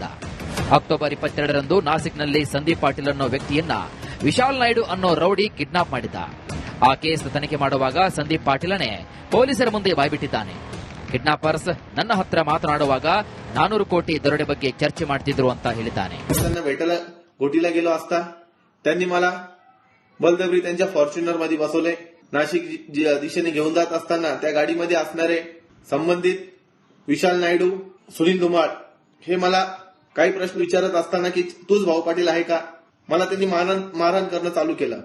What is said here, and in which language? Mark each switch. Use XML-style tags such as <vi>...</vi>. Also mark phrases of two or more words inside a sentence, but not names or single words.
<kn>ಅಕ್ಟೋಬರ್ 22ರಂದು ನಾಸಿಕ್ನಲ್ಲಿ ಸಂದೀಪ್ ಪಾಟೀಲ್ ಅನ್ನೋ ವ್ಯಕ್ತಿಯನ್ನ ವಿಶಾಲ್ ನಾಯ್ಡು ಅನ್ನೋ ರೌಡಿ ಕಿಡ್ನಾಪ್ ಮಾಡಿದ್ದ. ಆ ಕೇಸ್ ತನಿಖೆ ಮಾಡುವಾಗ ಸಂದೀಪ್ ಪಾಟೀಲನೇ ಪೊಲೀಸರ ಮುಂದೆ ಬಾಯ್ಬಿಟ್ಟಿದ್ದಾನೆ. ಕಿಡ್ನಾಪರ್ಸ್ ನನ್ನ ಹತ್ರ ಮಾತನಾಡುವಾಗ 400 ಕೋಟಿ ದರೋಡೆ ಬಗ್ಗೆ ಚರ್ಚೆ ಮಾಡ್ತಿದ್ರು ಅಂತ ಹೇಳಿದ್ದಾನೆ.</kn> <mr>गोटीला गेलो असता त्यांनी मला बलदबरी त्यांच्या फॉर्च्युनर मध्ये बसवले. नाशिक दिशेने घेऊन जात असताना त्या गाडीमध्ये असणारे संबंधित विशाल नायडू, सुनील धुमाळ हे मला काही प्रश्न विचारत असताना की तूच भाऊ पाटील आहे का, मला त्यांनी मारहाण करणं चालू केलं.</mr>